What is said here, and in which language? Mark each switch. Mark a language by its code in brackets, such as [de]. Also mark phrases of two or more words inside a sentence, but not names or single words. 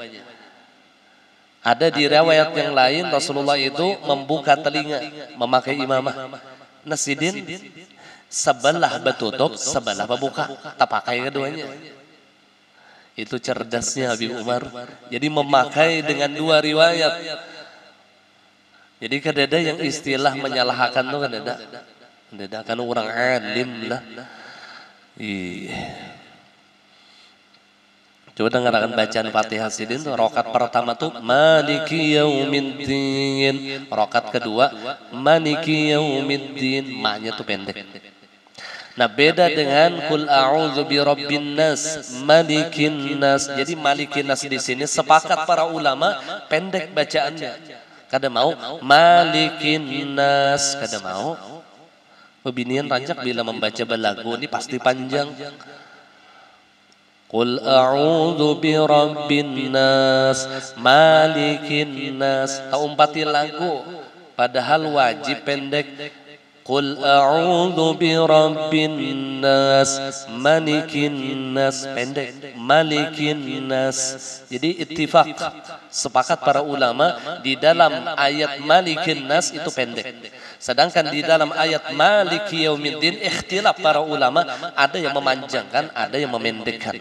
[id] Ada di riwayat yang lain Rasulullah itu membuka telinga memakai imamah. [bjn] Nasidin sebelah betutup, sebelah berbuka, tak pakai keduanya. [id] Itu cerdasnya Habib Umar. Jadi memakai dengan dua riwayat. [bjn] Jadi kadada yang istilah menyalahkan itu kadada. Kadada kan orang alim lah. Coba dengarkan bacaan Fatihah sidin tuh. [id] Rakaat pertama tuh [ar] مالك يوم الدين, [id] rakaat kedua [ar] مالك يوم الدين, [id] maknya tuh pendek. Nah beda dengan [ar] قل أعوذ برب الناس ملك الناس. [id] Jadi [ar] ملك الناس [id] di sini sepakat para ulama pendek bacaannya. [bjn] Kada mau [ar] ملك الناس, [bjn] kada mau. Pebinian rancak bila membaca balagu ini pasti panjang. [ar] قل أعوذ برب الناس ملك الناس. [bjn] Tak umpati lagu, padahal wajib pendek. [ar] قل أعوذ برب الناس ملك الناس, [id] pendek. [ar] ملك الناس. [id] Jadi ittifaq, sepakat para ulama di dalam ayat [ar] ملك الناس [id] itu pendek. Sedangkan di dalam ayat [ar] مالك يوم الدين [id] ikhtilaf para ulama, ada yang memanjangkan, ada yang memendekkan.